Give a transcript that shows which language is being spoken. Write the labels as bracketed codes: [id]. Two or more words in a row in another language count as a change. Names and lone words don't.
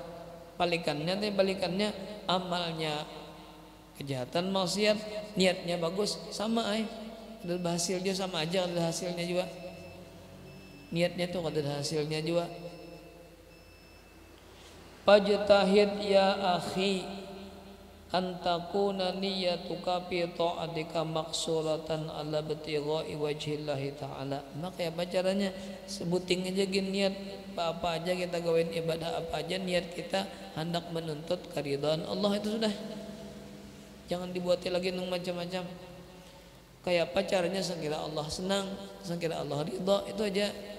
[bjn] Balikannya amalnya kejahatan, maksiat, niatnya bagus, sama ada hasilnya sama aja, ada hasilnya juga. Niatnya tuh ada hasilnya juga. [ar] فاجتهد يا أخي أن تكون نيتك في طاعتك مقصورة على ابتغاء وجه الله تعالى. [bjn] Maka apa caranya? Sebuting aja gini niat apa aja kita gawain ibadah apa aja, niat kita hendak menuntut keridhaan Allah, itu sudah. Jangan dibuatin lagi macam-macam. Kayak apa caranya sekira Allah senang, sekira Allah ridha, itu aja.